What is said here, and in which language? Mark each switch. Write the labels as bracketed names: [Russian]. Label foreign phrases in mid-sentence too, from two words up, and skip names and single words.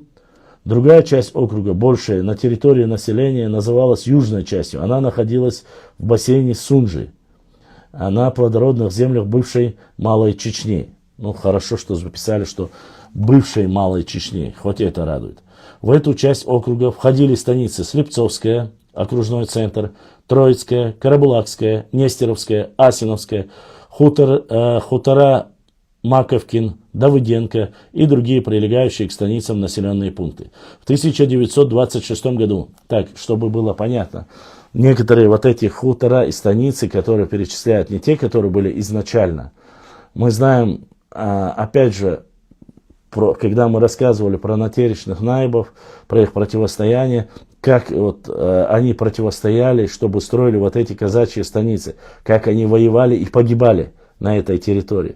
[Russian] Другая часть округа, большая, на территории населения, называлась южной частью. Она находилась в бассейне Сунжи, на плодородных землях бывшей Малой Чечни. Ну, хорошо, что записали, что бывшей Малой Чечни, хоть это радует. В эту часть округа входили станицы Слепцовская, окружной центр, Троицкая, Карабулакская, Нестеровская, Асиновская, хутора Маковкин, Давыденко и другие прилегающие к станицам населенные пункты. В 1926 году, так, чтобы было понятно, некоторые вот эти хутора и станицы, которые перечисляют, не те, которые были изначально. Мы знаем, опять же, когда мы рассказывали про натеричных наибов, про их противостояние, как вот, они противостояли, чтобы строили вот эти казачьи станицы, как они воевали и погибали на этой территории.